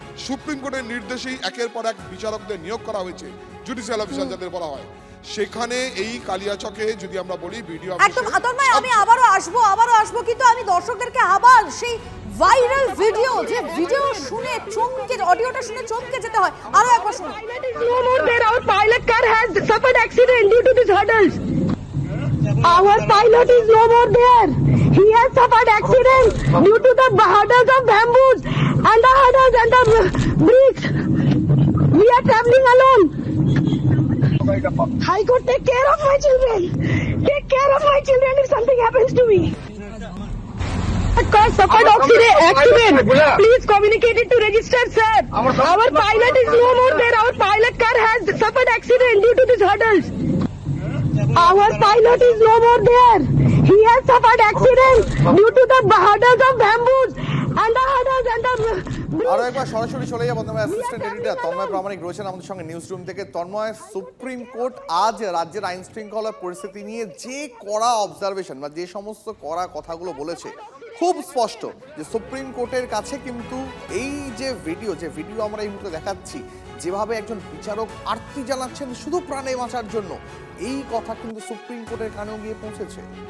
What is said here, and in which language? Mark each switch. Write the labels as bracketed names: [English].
[Bangla] Supreme কোর্টের নির্দেশেই একের পর এক বিচারকদের নিয়োগ করা হয়েছে, জুডিশিয়াল অফিসার যাদের বলা হয়। সেখানে এই কালিয়াচকে যদি আমরা বলি ভিডিও একদম আতন্ময়, আমি আবারও আসবো, কিন্তু আমি দর্শকদেরকে আবার সেই ভাইরাল ভিডিও, যে ভিডিও শুনে চমকে, অডিওটা শুনে চমকে যেতে হয়, আরো একবার শুনুন। [English] Our pilot car has suffered accident due to these hurdles. Our pilot is no more there. He has suffered accident due to the hurdles of bamboos and the hurdles and the bricks. We are traveling alone. High Court, take care of my children. Take care of my children if something happens to me. Car suffered accident. Please communicate it to register, sir. Our pilot is no more there. Our pilot car has suffered accident due to these hurdles. Our pilot is no more there. He has suffered accident due to the hurdles of bamboos and the hurdles and the [Bangla] আরো একবার সরাসরি চলে যাবো তোমার assistant editor Tanmoy প্রামাণিক রয়েছেন আমাদের সঙ্গে news room থেকে। তন্ময়, সুপ্রিম কোর্ট আজ রাজ্যের আইন শৃঙ্খলার পরিস্থিতি নিয়ে যে কড়া অবজারভেশন বা যে সমস্ত কড়া কথাগুলো বলেছে, খুব স্পষ্ট যে সুপ্রিম কোর্টের কাছে কিন্তু এই যে ভিডিও আমরা এই মুহূর্তে দেখাচ্ছি, যেভাবে একজন বিচারক আর্তি জানাচ্ছেন শুধু প্রাণে বাঁচার জন্য, এই কথা কিন্তু সুপ্রিম কোর্টের কানেও গিয়ে পৌঁছেছে।